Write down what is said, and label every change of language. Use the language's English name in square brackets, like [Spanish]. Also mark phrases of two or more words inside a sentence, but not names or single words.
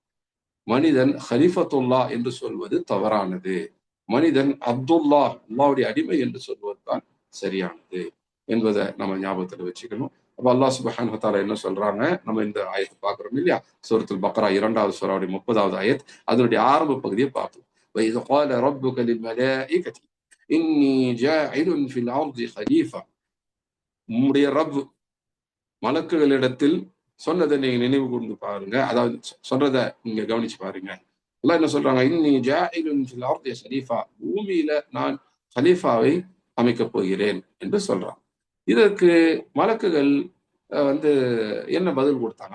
[Tamil] மனிதன் ஹலிஃபத்துல்லா என்று சொல்வது தவறானது. மனிதன் அப்துல்லா, அல்லாஹ்வுடைய அடிமை என்று சொல்வதுதான் சரியானது என்பதை நம்ம ஞாபகத்துல வச்சுக்கணும். அப்ப அல்லாஹ் [Arabic] سبحانه وتعالى [Tamil] என்ன சொல்றாங்க? நம்ம இந்த ஆயத்தை பார்க்கிறோம் இல்லையா? சூரத்துல் பக்ரா 2வது சூராவுடைய 30வது ஆயத். அதனுடைய ஆரம்ப பகுதியை பார்த்தோம். [Arabic] وَإِذْ قَالَ رَبُّكَ لِلْمَلَائِكَةِ إِنِّي جَاعِلٌ فِي الْأَرْضِ خَلِيفَةً. [Tamil] உம்முடைய ரப் மலக்குகளிடத்தில் சொன்னதை நீங்க நினைவு கூர்ந்து பாருங்க. அதாவது சொல்றதை நீங்க கவனிச்சு பாருங்க. அல்லாஹ் என்ன சொல்றாங்க? [Arabic] إني جاعل في الأرض خليفة. [Tamil] பூமியில நான் ஹலீஃபாவை அமைக்கப் போகிறேன் என்று சொல்றான். இதற்கு மலக்குகள் வந்து என்ன பதில் கொடுத்தாங்க?